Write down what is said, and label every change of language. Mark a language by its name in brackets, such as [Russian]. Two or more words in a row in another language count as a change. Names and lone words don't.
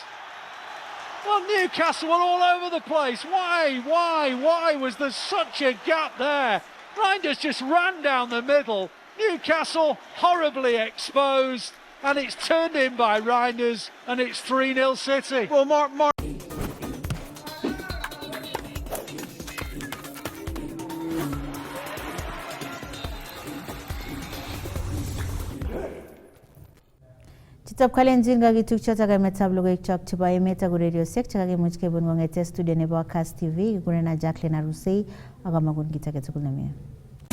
[English] Well, Newcastle were all over the place. Why was there such a gap there? Reinders just ran down the middle. Newcastle horribly exposed, and it's turned in by Reinders, and it's 3-0 City. Well, Mark. [Kalenjin] Chitab kalenjin kakituk chotok emetab logoiwek chok chebo emet ak ureriosiek chekakimuch kebun kong'ete studio nebo Kass TV kikurenan Jacqueline Arusei ak amagun kit age tugul nemie.